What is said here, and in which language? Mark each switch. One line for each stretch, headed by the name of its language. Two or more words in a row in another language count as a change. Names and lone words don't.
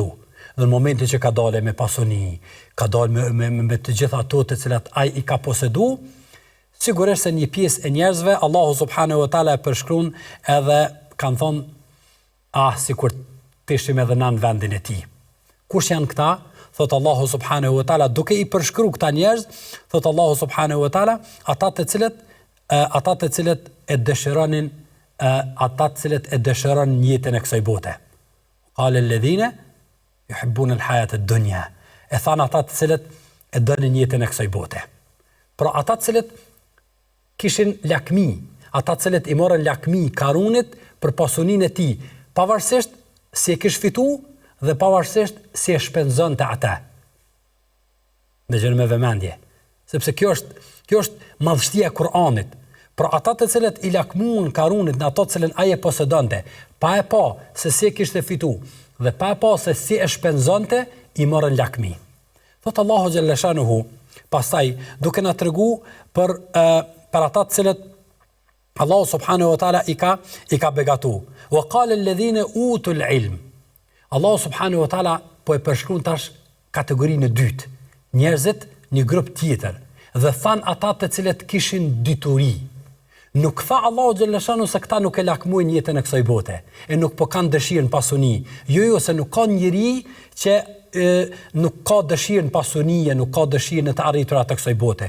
Albanian: Dhe në momentin që ka dalë me pasuni, ka dalë me të gjitha ato të cilat ai i ka posedu, sigurisht se një pjesë e njerëzve Allahu
Arabic: سبحانه وتعالى
Albanian: e përshkruan edhe kanë thonë sikur të ishim edhe në vendin e tij. Kush janë këta? Thot Allahu
Arabic: سبحانه وتعالى
Albanian: duke i përshkruar këta njerëz, thot Allahu
Arabic: سبحانه وتعالى
Albanian: ata të cilët e dëshironin jetën e kësaj bote.
Arabic: قال الذين يحبون الحياة الدنيا.
Albanian: E thanë ata të cilët e donin jetën e kësaj bote. Pra ata të cilët kishin lakmi, ata të cilët i morën lakmi Karunit për pasuninë e tij, pavarësisht si e kish fitu dhe pavarësisht si e shpenzonte ata. Dëgjoni me vëmendje, sepse kjo është madhështia e Kur'anit. Pra ata të cilët i lakmuan Karunit në ato të cilën ai e posedonte, pa se si e kishte fitu dhe pa se si e shpenzonte, i morën lakmi. Thot Allahu
Arabic: جل شأنه,
Albanian: pastaj duke na tregu për ata të cilët Allahu
Arabic: سبحانه وتعالى
Albanian: i ka begatu.
Arabic: وقال الذين أوتوا العلم.
Albanian: Allahu
Arabic: سبحانه وتعالى
Albanian: po e përshkruan tash kategorinë e dytë, njerëzit një grup tjetër, dhe than ata të cilët kishin dituri. Nuk tha Allahu
Arabic: جل شأنه
Albanian: se këta nuk e lakmuin jetën e kësaj bote, e nuk po kanë dëshirën pasuni. Jo, se nuk ka njeri që nuk ka dëshirën pasunie, nuk ka dëshirën të arritura të kësaj bote.